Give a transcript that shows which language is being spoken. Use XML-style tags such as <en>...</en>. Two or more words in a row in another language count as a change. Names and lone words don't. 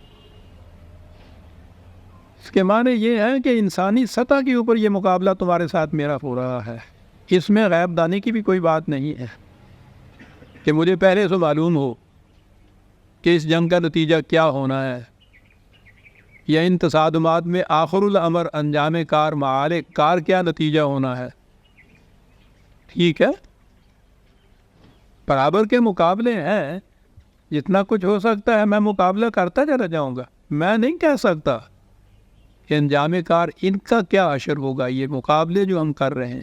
<ur>اس کے معنی یہ ہے کہ انسانی سطح کے اوپر یہ مقابلہ تمہارے ساتھ میرا ہو رہا ہے، اس میں غیب دانی کی بھی کوئی بات نہیں ہے کہ مجھے پہلے سے معلوم ہو کہ اس جنگ کا نتیجہ کیا ہونا ہے، یا ان تصادمات میں</ur> <ar>آخر الامر</ar> <ur>انجام کار، معال کار کیا نتیجہ ہونا ہے۔ ٹھیک ہے، برابر کے مقابلے ہیں، جتنا کچھ ہو سکتا ہے میں مقابلہ کرتا چلا جاؤں گا، میں نہیں کہہ سکتا کہ انجام کار ان کا کیا اثر ہوگا، یہ مقابلے جو ہم کر رہے ہیں۔</ur>